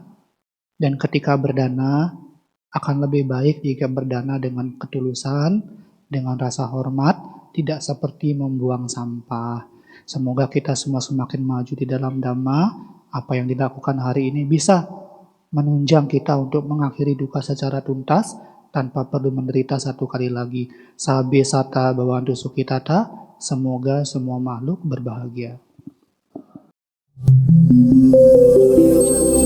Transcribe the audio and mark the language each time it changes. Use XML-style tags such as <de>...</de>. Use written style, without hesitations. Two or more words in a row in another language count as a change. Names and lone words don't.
<id>Dan ketika berdana, akan lebih baik jika berdana dengan ketulusan, dengan rasa hormat, tidak seperti membuang sampah. Semoga kita semua semakin maju di dalam Dhamma. Apa yang dilakukan hari ini bisa menunjang kita untuk mengakhiri duka secara tuntas tanpa perlu menderita satu kali lagi.</id> <pi>Sabe sata bawantu sukitata,</pi> <id>semoga semua makhluk berbahagia.</id>